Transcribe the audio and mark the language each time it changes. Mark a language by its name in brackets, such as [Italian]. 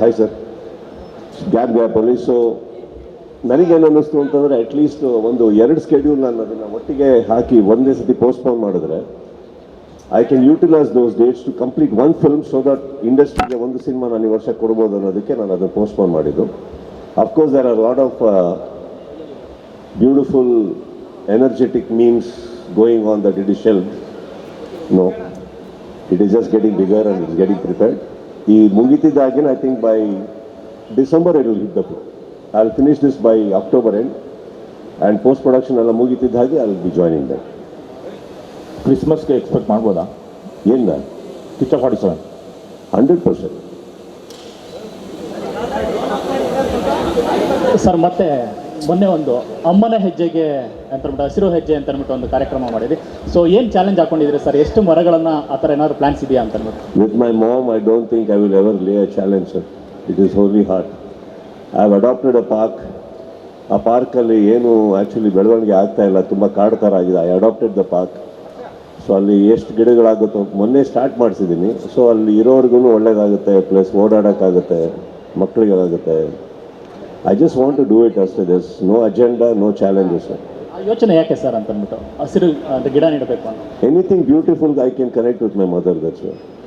[Kannada] Hi sir, ಗ್ಯಾಪಲ್ಲಿ. So ನನಗೇನು ಅನ್ನಿಸ್ತು ಅಂತಂದರೆ ಅಟ್ಲೀಸ್ಟ್ ಒಂದು 2 ಸ್ಕೆಡ್ಯೂಲ್ ನಾನು ಅದನ್ನು ಒಟ್ಟಿಗೆ ಹಾಕಿ ಒಂದೇ ಸತಿ ಪೋಸ್ಟ್ಪೋನ್ ಮಾಡಿದ್ರೆ I can utilise those dates to complete one film. So that ಇಂಡಸ್ಟ್ರಿಗೆ ಒಂದು ಸಿನಿಮಾ ನಾನು ಈ ವರ್ಷ ಕೊಡ್ಬೋದು ಅನ್ನೋದಕ್ಕೆ ನಾನು ಅದನ್ನು ಪೋಸ್ಟ್ಪೋನ್ ಮಾಡಿದ್ದು. [English] Of course there are lot of beautiful energetic memes going on that it is shelved. No, it is just getting bigger and it is getting prepared. ಈ ಮುಗಿತಿದ್ದಾಗಿನ I think by December it will hit the floor. I will finish this by October end and post production ಎಲ್ಲ ಮುಗಿತಿದ್ದ ಹಾಗೆ I will be joining them. [Kannada] ಕ್ರಿಸ್ಮಸ್ಗೆ expect ಮಾಡ್ಬೋದಾ? ಏನ K47 100%. Sir, ಮತ್ತೆ ಮೊನ್ನೆ ಒಂದು ಅಮ್ಮನ ಹೆಜ್ಜೆಗೆ ಅಂತಂದ್ಬಿಟ್ಟು ಹಸಿರು ಹೆಜ್ಜೆ ಅಂತ ಅಂದ್ಬಿಟ್ಟು ಒಂದು ಕಾರ್ಯಕ್ರಮ ಮಾಡಿದ್ರಿ. ಸೊ ಏನು ಚಾಲೆಂಜ್ ಹಾಕೊಂಡಿದ್ರಿ ಸರ್? ಎಷ್ಟು ಮರಗಳನ್ನು ಆ ಥರ ಏನಾದ್ರು ಪ್ಲಾನ್ಸ್ ಇದೆಯಾ ಅಂತ ಅಂದ್ಬಿಟ್ಟು? [English] With my mom, I don't think I will ever lay a challenge, sir. It is only hard. I have adopted a park. [Kannada] ಆ ಪಾರ್ಕಲ್ಲಿ ಏನು ಆ್ಯಕ್ಚುಲಿ ಬೆಳವಣಿಗೆ ಆಗ್ತಾ ಇಲ್ಲ, ತುಂಬ ಕಾಡು ಥರ ಆಗಿದೆ. I adopted the park. So ಅಲ್ಲಿ ಎಷ್ಟು ಗಿಡಗಳಾಗುತ್ತೋ ಮೊನ್ನೆ ಸ್ಟಾರ್ಟ್ ಮಾಡಿಸಿದ್ದೀನಿ. ಸೊ ಅಲ್ಲಿ ಇರೋರ್ಗು ಒಳ್ಳೇದಾಗುತ್ತೆ, plus ಓಡಾಡೋಕ್ಕಾಗುತ್ತೆ, ಮಕ್ಕಳಿಗಾಗುತ್ತೆ. [English] I just want to do it ಅಷ್ಟೇ. there's no agenda, no challenges, sir. [Kannada] ಆ ಯೋಚನೆ ಯಾಕೆ ಸರ್ ಅಂತ ಅಂದ್ಬಿಟ್ಟು ಹಸಿರು ಗಿಡ ನೀಡಬೇಕು ಅಂತ? [English] Anything beautiful I can connect with my mother, that's all.